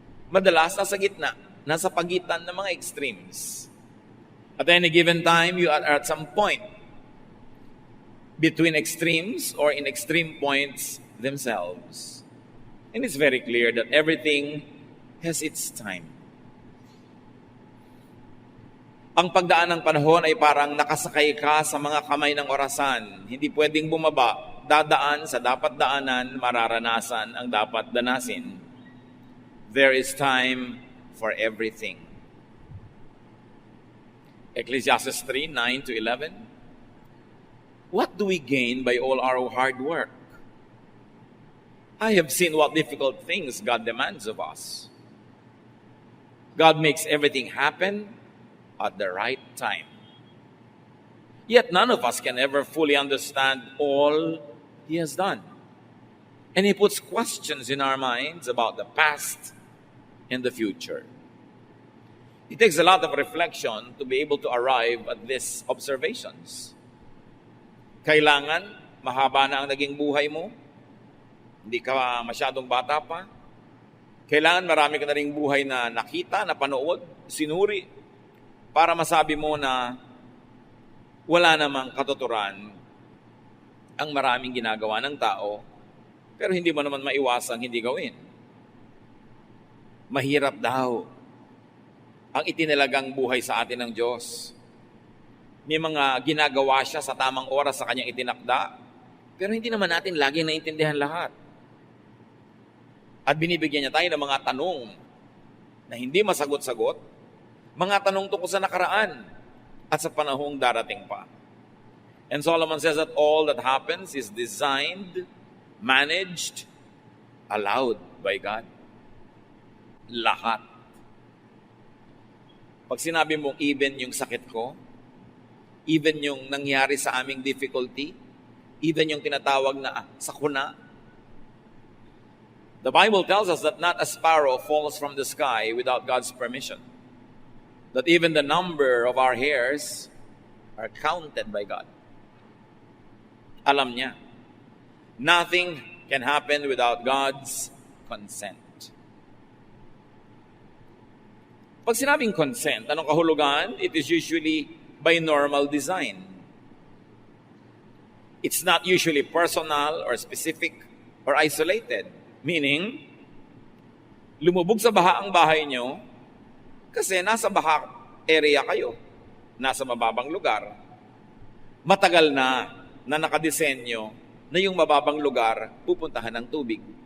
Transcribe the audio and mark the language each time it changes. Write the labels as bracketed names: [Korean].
[Filipino] Madalas nasa gitna, nasa pagitan ng mga extremes. [English] At any given time, you are at some point between extremes or in extreme points themselves. And it's very clear that everything has its time. [Filipino] Ang pagdaan ng panahon ay parang nakasakay ka sa mga kamay ng orasan. Hindi pwedeng bumaba. Dadaan sa dapat daanan, mararanasan ang dapat danasin. [English] There is time for everything. Ecclesiastes 3:9-11. What do we gain by all our hard work? I have seen what difficult things God demands of us. God makes everything happen at the right time. Yet none of us can ever fully understand all He has done. And He puts questions in our minds about the past and the future. It takes a lot of reflection to be able to arrive at these observations. [Filipino] Kailangan mahaba na ang naging buhay mo. Hindi ka masyadong bata pa. Kailangan marami ka na ring buhay na nakita, napanood, sinuri, para masabi mo na wala namang katuturan ang maraming ginagawa ng tao, pero hindi mo naman maiwasang hindi gawin. Mahirap daw ang itinalagang buhay sa atin ng Diyos. May mga ginagawa siya sa tamang oras sa kanyang itinakda, pero hindi naman natin laging naintindihan lahat. At binibigyan niya tayo ng mga tanong na hindi masagot-sagot, mga tanong tungkol sa nakaraan at sa panahong darating pa. [English] And Solomon says that all that happens is designed, managed, allowed by God. [Filipino] Lahat. Pag sinabi mong even yung sakit ko, even yung nangyari sa aming difficulty, even yung tinatawag na sakuna, [English] the Bible tells us that not a sparrow falls from the sky without God's permission. That even the number of our hairs are counted by God. [Filipino] Alam niya. [English] Nothing can happen without God's consent. [Filipino] Pag sinabing consent, anong kahulugan? [English] It is usually by normal design. It's not usually personal or specific or isolated. [Filipino] Meaning, lumubog sa baha ang bahay nyo kasi nasa baha area kayo, nasa mababang lugar. Matagal na nakadesenyo na yung mababang lugar pupuntahan ng tubig.